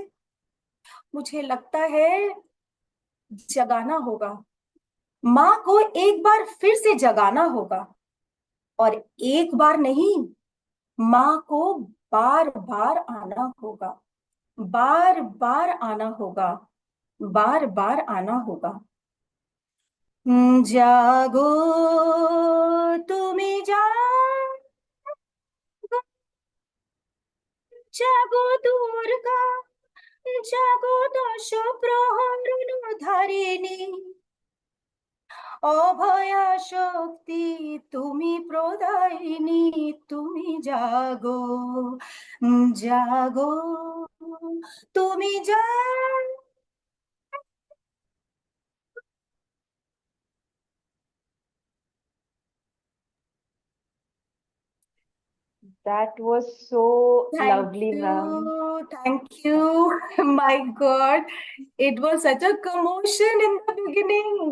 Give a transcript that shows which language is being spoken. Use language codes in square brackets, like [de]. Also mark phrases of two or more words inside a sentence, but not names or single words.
[hi] मुझे लगता है जगाना होगा, माँ को एक बार फिर से जगाना होगा। और एक बार नहीं, माँ को बार बार आना होगा, बार बार आना होगा, बार बार आना होगा। [bn] जागो, তুমি জাগো, জাগো দুর্গা, জাগো দশ প্রহরণ ধারিণী, অভয়া শক্তি তুমি প্রদায়িনী, তুমি জাগো, জাগো, তুমি জাগো। [en] That was so Thank lovely, ma'am. you, thank you. My God, it was such a commotion in the beginning.